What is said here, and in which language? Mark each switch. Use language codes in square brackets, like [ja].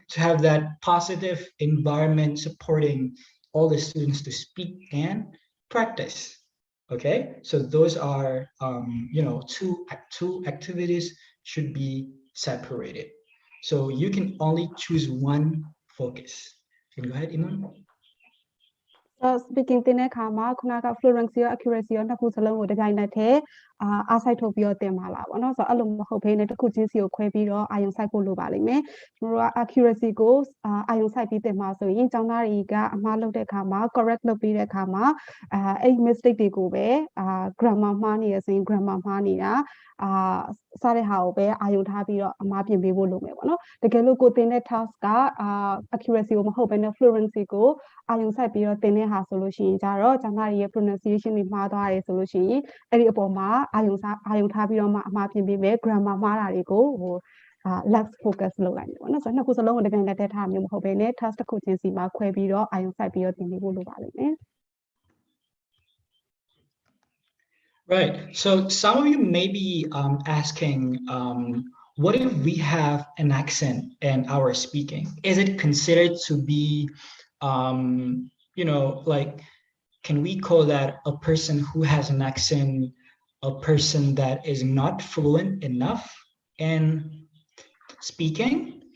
[en] To have that positive environment supporting all the students to speak and practice. Okay, so those are two activities should be separated. So you can only choose one focus. Can you go ahead, Iman? [my] speaking တင်တဲ့အခါမှာခုနက fluency ရော accuracy ရောနှစ်ခုစလုံးကိုတစ်ပြိုင်နက်တည်းအားစိုက်ထုတ်ပြီးတော့သင်ပါလားပေါ့နော်ဆိုတော့အဲ့လိုမဟုတ်ဘဲနဲ့တစ်ခုချင်းစီကိုခွဲပြီးတော့အာရုံစိုက်ဖို့လိုပါလိမ့်မယ်ကျွန်တော်တို့က accuracy ကိုအာရုံစိုက်ပြီးသင်ပါဆိုရင်ကျောင်းသားတွေကအမှားလုပ်တဲ့အခါမှာ correct လုပ်ပြီးတဲ့အခါမှာအဲ့ mistake တွေကိုပဲgrammar မှားနေရဆိုရင် grammar မှားနေတာ စတဲ့ဟာကိုပဲအာရုံထားပြီးတော့အမှားပြင်ပေးဖို့လိုမယ်ပေါ့နော်တကယ်လို့ကိုသင်တဲ့ task ကaccuracy ကိုမဟုတ်ဘဲနဲ့ fluency ကိုအာရုံစိုက်ပြီးတော့သင်တဲ့ဟာဆိုလို့ရှိရင်ကြတော့ကျောင်းသားတွေရဲ့ pronunciation တွေမှားသွားတယ်ဆိုလို့ရှိရင်အဲ့ဒီအပေါ်မှာအာရုံထားပြီးတော့မှအမှားပြင်ပေးမယ် grammar မှားတာတွေကို [en] less focus [my] လုပ်လိုက်မယ်ပေါ့နော်ဆိုတော့နှစ်ခုစလုံးကိုတကယ်လက်ထက်ထားမျိုးမဟုတ်ဘဲနဲ့ task တစ်ခုချင်းစီမှာခွဲပြီးတော့အာရုံစိုက်ပြီးတော့သင်ပေးဖို့လိုပါလိမ့်မယ် [en] Right. So some of you may be asking, what if we have an accent in our speaking? Is it considered to be, like, can we call that a person who has an accent, a person that is not fluent enough in speaking?